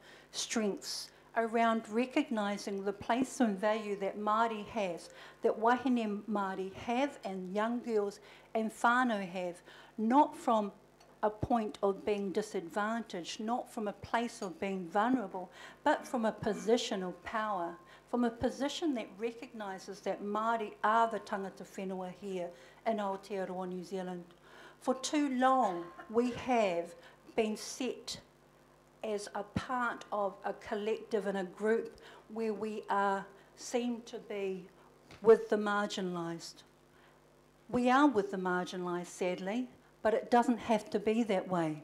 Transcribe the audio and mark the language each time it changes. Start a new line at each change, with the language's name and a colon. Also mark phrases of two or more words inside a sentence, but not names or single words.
English: strengths, around recognising the place and value that Māori has, that
Māori: wahine Māori
English: have and young girls and whānau have, not from a point of being disadvantaged, not from a place of being vulnerable, but from a position of power, from a position that recognises that Māori are the
Māori: tangata whenua
English: here in Aotearoa, New Zealand. For too long, we have been set as a part of a collective and a group where we are seen to be with the marginalised. We are with the marginalised, sadly, but it doesn't have to be that way.